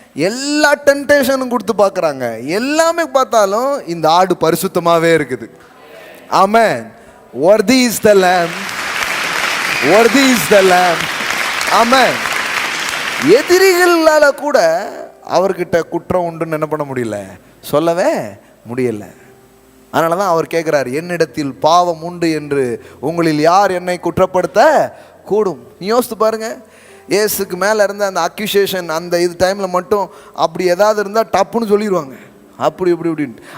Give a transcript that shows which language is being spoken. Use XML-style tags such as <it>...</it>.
<ta>எல்லா டெம்டேஷனும் கொடுத்து பார்க்குறாங்க, எல்லாமே பார்த்தாலும் இந்த ஆடு பரிசுத்தமாகவே இருக்குது. ஆமென்.</ta> <en>worthy is the lamb, worthy is the lamb.</en> <ta>ஆமென். எதிரிகளால் கூட அவர்கிட்ட குற்றம் உண்டுன்னு என்ன பண்ண முடியல, சொல்லவே முடியல. அதனால தான் அவர் கேட்குறார், என்னிடத்தில் பாவம் உண்டு என்று உங்களில் யார் என்னை குற்றப்படுத்த கூடும். நீ யோசித்து பாருங்க, இயேசுக்கு மேலே இருந்த அந்த அக்யூசேஷன் அந்த டைமில் மட்டும் அப்படி ஏதாவது இருந்தால் டப்புன்னு சொல்லிடுவாங்க, அப்படி இப்படி இப்படின்ட்டு.</ta>